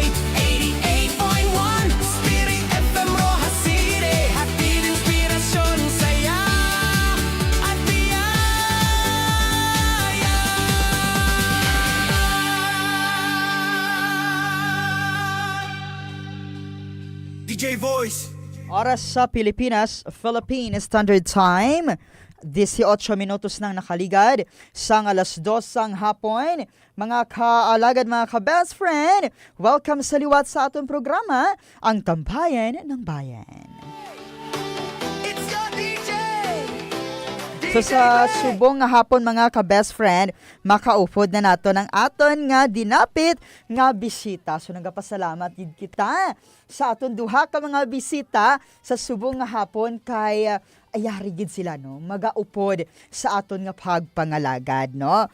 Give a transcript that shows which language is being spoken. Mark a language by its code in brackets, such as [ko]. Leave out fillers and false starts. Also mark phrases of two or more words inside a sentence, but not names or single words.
[tl] 88.1 Spirit FM Rojas City, hatid inspirasyon, saya at biyaya. [en] DJ Voice. [hil] Oras sa Pilipinas, [en] Philippine Standard Time. [hil] 18 minutos nang nakaligad sang alas 2 sang hapon. Mga kaalagad, mga ka-best friend, welcome sa liwat sa atong programa, Ang Tambayan ng Bayan. [en] It's your DJ! [hil] So sa subong nga hapon, mga ka-best friend, makaupod na nato ng aton nga dinapit nga bisita. So nagapasalamat gid kita sa aton duha ka mga bisita sa subong nga hapon kay ayari gid sila no magaupod sa aton nga pagpangalagad no.